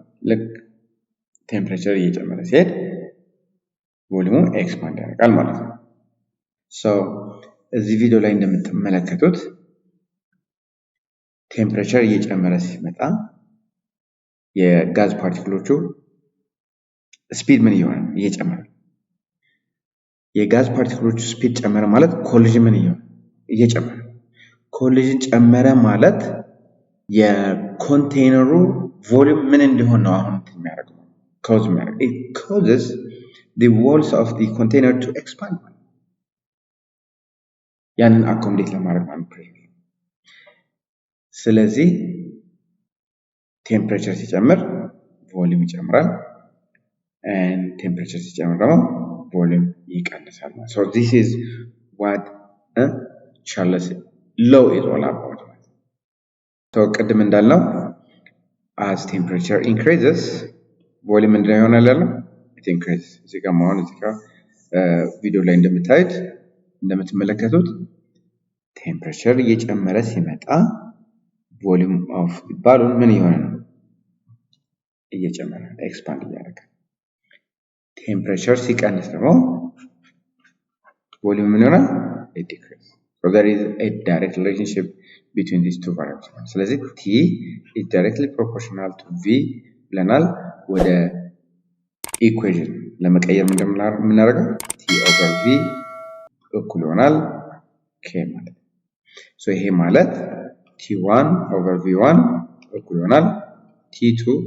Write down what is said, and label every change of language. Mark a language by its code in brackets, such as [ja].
[am] ልክ ቴምፕሬቸር እየጨመረ ሲሄድ ቮሊዩሙ ኤክስፓንድ ያደርጋል ማለት ነው። ሶ እዚህ ቪዲዮ ላይ እንደምትመለከቱት ቴምፕሬቸር እየጨመረ ሲመጣ የጋዝ ፓርቲክሎቹ ስፒድ ምን እየሆነ ነው? እየጨመረ። የጋዝ ፓርቲክሎቹ ስፒድ ጨመረ ማለት ኮሊዥን ምን እየሆነ? እየጨመረ። ኮሊዥን ጨመረ ማለት የኮንቴይነሩ ቮሊዩም ምን እንዲሆን ነው አሁን የሚያደርገው? [en] ኮዝ [am] የሚያደርገው [en] it causes the walls of the container to expand. [am] ያንን አኮሞዴት ለማድረግ ማለት ነው። ስለዚህ ቴምፕሬቸር ሲጨምር ቮሊዩም ይጨምራል and ቴምፕሬቸር ሲጨምር ደግሞ ቮሊዩም ይቀንሳል። [en] So this is what Charles Low is all about. So [am] ቅድም እንዳልነው [en] as temperature increases [am] ቮሊዩም ምንድነው ይሆናል ያለው [en] ኢት ኢንክሪዝ። [am] እዚህ ጋር መሆን እዚህ ጋር ቪዲዮ ላይ እንደምትመለከቱት ቴምፕሬቸር እየጨመረ ሲመጣ ቮሊዩም ኦፍ ባሉን ምን እየሆነ ነው? እየጨመረ ኤክስፓንድ እያደረገ። ቴምፕሬቸር ሲቀንስ ደግሞ ቮሊዩም ምን ይሆናል? [en] ኢት ዲክሪዝ። So there is a direct relationship between these two variables. [am] ስለዚህ [en] T is directly proportional to V [am] ብለናል። ወደ ኢኩዌሽን ለመቀየር እንደምናደርገው T over V እኩል ይሆናል K ማለት ነው። So ይሄ ማለት T1 over V1 እኩል ይሆናል T2